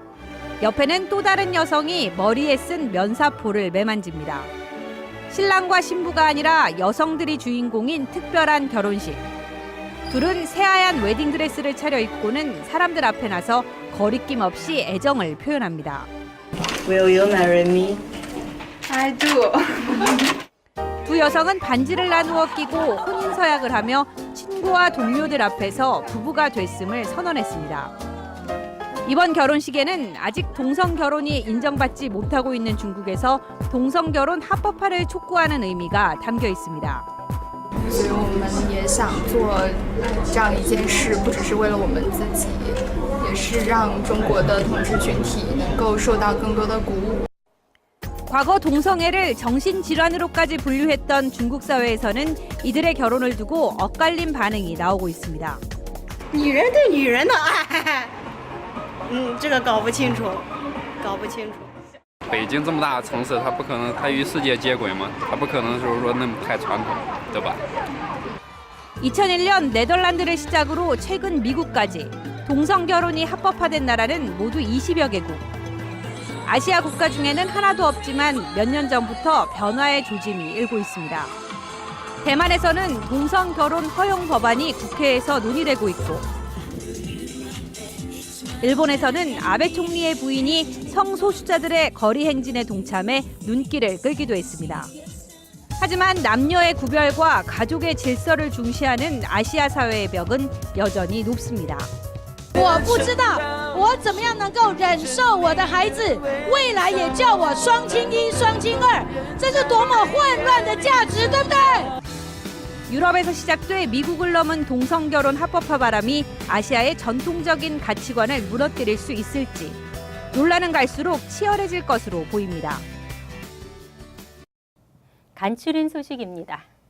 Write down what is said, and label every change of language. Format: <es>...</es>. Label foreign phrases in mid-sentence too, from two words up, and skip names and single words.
<ko>옆에는 또 다른 여성이 머리에 쓴 면사포를 매만집니다. 신랑과 신부가 아니라 여성들이 주인공인 특별한 결혼식. 둘은 새하얀 웨딩드레스를 차려입고는 사람들 앞에 나서 거리낌 없이 애정을 표현합니다.</ko> <en>Will you marry me? I do.</en> <ko>두 여성은 반지를 나누어 끼고 혼인서약을 하며 친구와 동료들 앞에서 부부가 됐음을 선언했습니다. 이번 결혼식에는 아직 동성 결혼이 인정받지 못하고 있는 중국에서 동성 결혼 합법화를 촉구하는 의미가 담겨 있습니다.</ko> <zh>所以我们也想做这样一件事，不只是为了我们自己，也是让中国的同志群体能够受到更多的鼓舞。</zh> <ko>과거 동성애를 정신질환으로까지 분류했던 중국 사회에서는 이들의 결혼을 두고 엇갈린 반응이 나오고 있습니다.</ko> <zh>女人对女人的爱，这个搞不清楚，搞不清楚。北京这么大的城市，它不可能，它与世界接轨嘛，它不可能就是说那么太传统，对吧？</zh> <ko>2001년 네덜란드를 시작으로 최근 미국까지 동성 결혼이 합법화된 나라는 모두 20여 개국. 아시아 국가 중에는 하나도 없지만 몇 년 전부터 변화의 조짐이 일고 있습니다. 대만에서는 동성 결혼 허용 법안이 국회에서 논의되고 있고, 일본에서는 아베 총리의 부인이 성소수자들의 거리 행진에 동참해 눈길을 끌기도 했습니다. 하지만 남녀의 구별과 가족의 질서를 중시하는 아시아 사회의 벽은 여전히 높습니다.</ko> <zh>我不知道我怎么样能够忍受我的孩子未来也叫我双亲一双亲二，这是多么混乱的价值，对不对？</zh> <ko>유럽에서 시작돼 미국을 넘은 동성 결혼 합법화 바람이 아시아의 전통적인 가치관을 무너뜨릴 수 있을지 논란은 갈수록 치열해질 것으로 보입니다. 간추린 소식입니다.</ko>